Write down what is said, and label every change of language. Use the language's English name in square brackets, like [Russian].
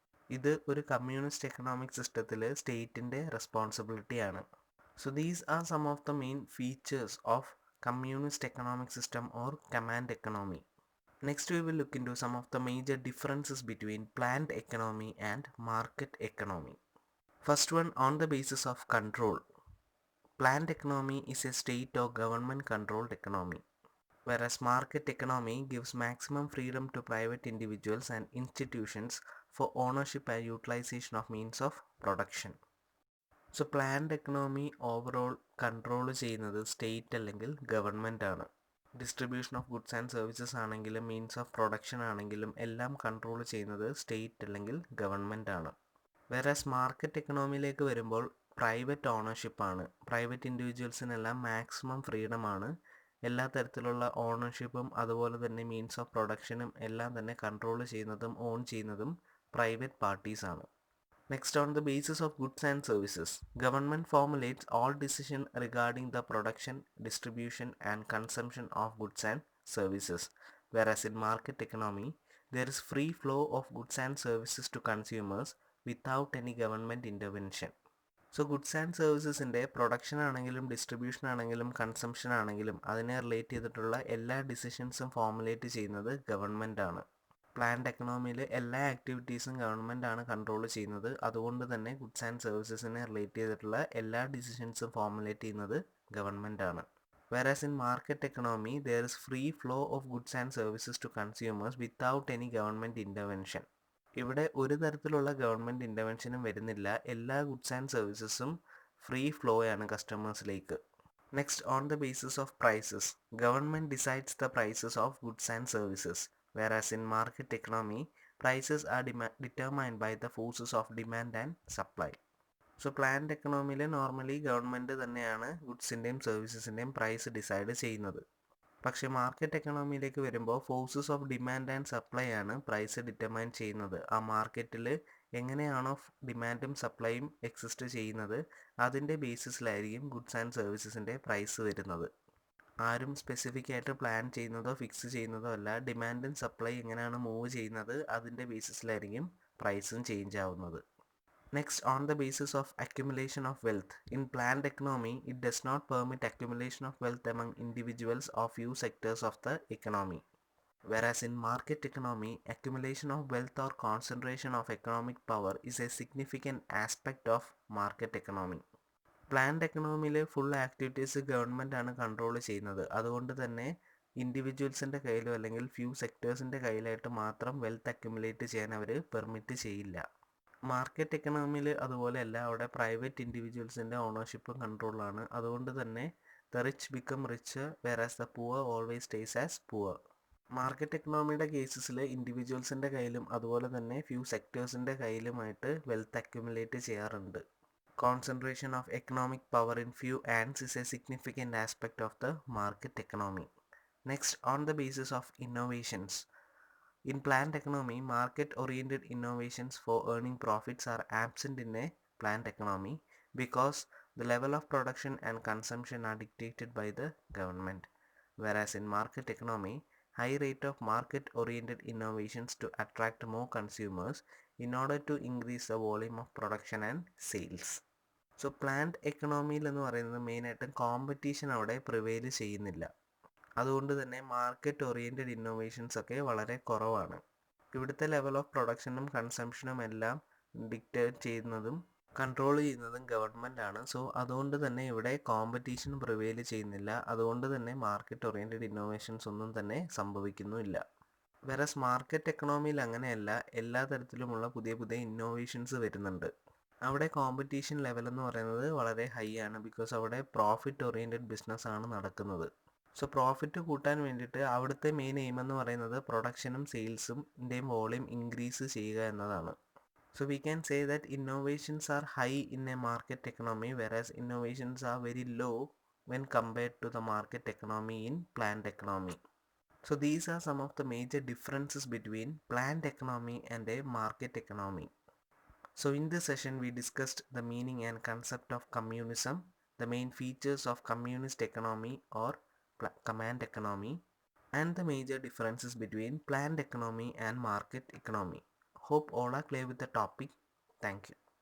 [Malayalam] ഇത് ഒരു communist economic സിസ്റ്റത്തിൽ സ്റ്റേറ്റിൻ്റെ റെസ്പോൺസിബിലിറ്റിയാണ്. [English] So these are some of the main features of communist economic system or command economy. Next we will look into some of the major differences between planned economy and market economy. First one, on the basis of control. Planned economy is a state or government controlled economy, whereas market economy gives maximum freedom to private individuals and institutions for ownership and utilization of means of production. [Malayalam] So planned economy overall control ചെയ്യുന്നത് state അല്ലെങ്കിൽ government ആണ്. Distribution of goods and services ആണെങ്കിലും means of production ആണെങ്കിലും എല്ലാം control ചെയ്യുന്നത് state അല്ലെങ്കിൽ government ആണ്. വേറാസ് market എക്കണോമിയിലേക്ക് വരുമ്പോൾ പ്രൈവറ്റ് ഓണർഷിപ്പാണ്. Private ഇൻഡിവിജ്വൽസിനെല്ലാം maximum ഫ്രീഡമാണ്. എല്ലാ തരത്തിലുള്ള ഓണർഷിപ്പും അതുപോലെ തന്നെ മീൻസ് ഓഫ് പ്രൊഡക്ഷനും എല്ലാം തന്നെ കൺട്രോൾ ചെയ്യുന്നതും ഓൺ ചെയ്യുന്നതും private പാർട്ടീസാണ്. [English] Next, on the basis of goods and services, government formulates all decision regarding the production, distribution and consumption of goods and services. Whereas in market economy, there is free flow of goods and services to consumers without any government intervention. [Malayalam] So goods and സർവീസസിൻ്റെ production ആണെങ്കിലും distribution ആണെങ്കിലും consumption ആണെങ്കിലും അതിനെ relate ചെയ്തിട്ടുള്ള എല്ലാ ഡിസിഷൻസും formulate ചെയ്യുന്നത് government ആണ്. Planned എക്കണോമിയിൽ എല്ലാ ആക്ടിവിറ്റീസും ഗവൺമെൻറ് ആണ് കൺട്രോൾ ചെയ്യുന്നത്. അതുകൊണ്ട് തന്നെ ഗുഡ്സ് ആൻഡ് സർവീസസിനെ റിലേറ്റ് ചെയ്തിട്ടുള്ള എല്ലാ ഡിസിഷൻസും ഫോർമുലേറ്റ് ചെയ്യുന്നത് ഗവൺമെൻറ് ആണ്. [English] Whereas in market economy, there is free flow of goods and services to consumers without any government intervention. [Malayalam] ഇവിടെ ഒരു തരത്തിലുള്ള ഗവൺമെൻറ് ഇൻ്റർവെൻഷനും വരുന്നില്ല. എല്ലാ ഗുഡ്സ് ആൻഡ് സർവീസസും ഫ്രീ ഫ്ലോ ആണ് കസ്റ്റമേഴ്സിലേക്ക്. [English] Next, on the basis of prices, government decides the prices of goods and services. Whereas in market economy, prices are determined by the forces of demand and supply. [Malayalam] So planned എക്കണോമിയിൽ normally government തന്നെയാണ് ഗുഡ്സിൻ്റെയും സർവീസസിൻ്റെയും price decide ചെയ്യുന്നത്. പക്ഷേ market എക്കണോമിയിലേക്ക് വരുമ്പോൾ forces of demand and supply ആണ് price determine ചെയ്യുന്നത്. ആ മാർക്കറ്റിൽ എങ്ങനെയാണോ ഡിമാൻഡും സപ്ലൈയും എക്സിസ്റ്റ് ചെയ്യുന്നത് അതിൻ്റെ ബേസിസിലായിരിക്കും ഗുഡ്സ് ആൻഡ് സർവീസസിൻ്റെ പ്രൈസ് വരുന്നത്. ആരും സ്പെസിഫിക് ആയിട്ട് പ്ലാൻ ചെയ്യുന്നതോ ഫിക്സ് ചെയ്യുന്നതോ അല്ല. ഡിമാൻഡും സപ്ലൈ എങ്ങനെയാണ് മൂവ് ചെയ്യുന്നത് അതിൻ്റെ ബേസിസിലായിരിക്കും പ്രൈസും ചേഞ്ച് ആവുന്നത്. [English] Next, on the basis of accumulation of wealth. In planned economy, it does not permit accumulation of wealth among individuals or few sectors of the economy. Whereas in market economy, accumulation of wealth or concentration of economic power is a significant aspect of market economy. [Malayalam] Planned എക്കണോമിയിൽ full activities government ആണ് control ചെയ്യുന്നത്. അതുകൊണ്ട് തന്നെ ഇൻഡിവിജ്വൽസിൻ്റെ കയ്യിലോ അല്ലെങ്കിൽ few സെക്ടേഴ്സിൻ്റെ കയ്യിലായിട്ട് മാത്രം wealth accumulate ചെയ്യാൻ അവർ permit ചെയ്യില്ല. Market എക്കണോമിയിൽ അതുപോലെയല്ല, അവിടെ പ്രൈവറ്റ് ഇൻഡിവിജ്വൽസിൻ്റെ ഓണർഷിപ്പും കൺട്രോളാണ്. അതുകൊണ്ട് തന്നെ [English] The rich become rich whereas the poor always stays as poor. [Malayalam] Market എക്കണോമിയുടെ കേസസിൽ ഇൻഡിവിജ്വൽസിൻ്റെ കയ്യിലും അതുപോലെ തന്നെ ഫ്യൂ സെക്ടേഴ്സിൻ്റെ കയ്യിലുമായിട്ട് വെൽത്ത് അക്യുമുലേറ്റ് ചെയ്യാറുണ്ട്. [English] Concentration of economic power in few hands is a significant aspect of the market economy. Next, on the basis of innovations. In planned economy, market-oriented innovations for earning profits are absent in a planned economy because the level of production and consumption are dictated by the government. Whereas in market economy, high rate of market-oriented innovations to attract more consumers in order to increase the volume of production and sales. [Malayalam] So planned എക്കണോമിയിൽ എന്ന് പറയുന്നത് മെയിനായിട്ടും competition അവിടെ prevail ചെയ്യുന്നില്ല. അതുകൊണ്ട് തന്നെ market oriented innovations ഒക്കെ വളരെ കുറവാണ്. ഇവിടുത്തെ ലെവൽ ഓഫ് പ്രൊഡക്ഷനും കൺസംഷനും എല്ലാം ഡിക്റ്റേറ്റ് ചെയ്യുന്നതും കൺട്രോൾ ചെയ്യുന്നതും ഗവൺമെൻറ് ആണ്. സോ അതുകൊണ്ട് തന്നെ ഇവിടെ കോമ്പറ്റീഷൻ പ്രിവെയിൽ ചെയ്യുന്നില്ല. അതുകൊണ്ട് തന്നെ മാർക്കറ്റ് ഓറിയൻറ്റഡ് ഇന്നോവേഷൻസ് ഒന്നും തന്നെ സംഭവിക്കുന്നുമില്ല. വേറസ് മാർക്കറ്റ് എക്കണോമിയിൽ അങ്ങനെയല്ല, എല്ലാ തരത്തിലുമുള്ള പുതിയ പുതിയ ഇന്നോവേഷൻസ് വരുന്നുണ്ട്. അവിടെ കോമ്പറ്റീഷൻ ലെവൽ എന്ന് പറയുന്നത് വളരെ ഹൈ ആണ്. ബിക്കോസ് അവിടെ പ്രോഫിറ്റ് ഓറിയൻറ്റഡ് ബിസിനസ് ആണ് നടക്കുന്നത്. സോ പ്രോഫിറ്റ് കൂട്ടാൻ വേണ്ടിയിട്ട് അവിടുത്തെ മെയിൻ എയിം എന്ന് പറയുന്നത് പ്രൊഡക്ഷനും സെയിൽസിൻ്റെയും വോളിയം ഇൻക്രീസ് ചെയ്യുക എന്നതാണ്. [English] So we can say that innovations are high in a market economy whereas innovations are very low when compared to the market economy in planned economy. So these are some of the major differences between planned economy and a market economy. So in this session we discussed the meaning and concept of communism, the main features of communist economy or command economy, and the major differences between planned economy and market economy. Hope all are clear with the topic. Thank you.